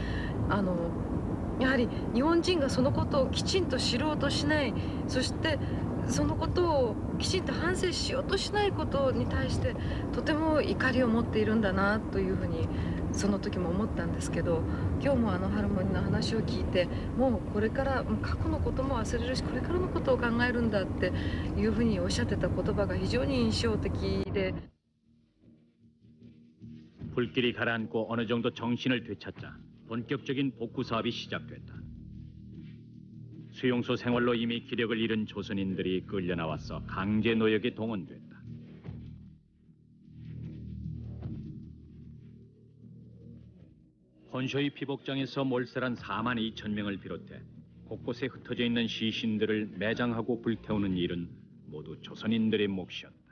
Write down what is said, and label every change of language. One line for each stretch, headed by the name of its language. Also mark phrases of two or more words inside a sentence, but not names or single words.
Japanese: やはり日本人がそのことをきちんと知ろうとしない、そしてそのことをきちんと反省しようとしないことに対してとても怒りを持っているんだなというふうにその時も思ったんですけど、今日もハルモニの話を聞いて、もうこれから過去のことも忘れるしこれからのことを考えるんだっていうふうにおっしゃってた言葉が非常に印象的で。
Korean: 불길이 가라앉고 어느 정도 정신을 되찾자 본격적인 복구 사업이 시작됐다. 수용소 생활로 이미 기력을 잃은 조선인들이 끌려 나와서 강제 노역에 동원됐다. 혼쇼이 피복장에서 몰살한 4만 2천 명을 비롯해 곳곳에 흩어져 있는 시신들을 매장하고 불태우는 일은 모두 조선인들의 몫이었다.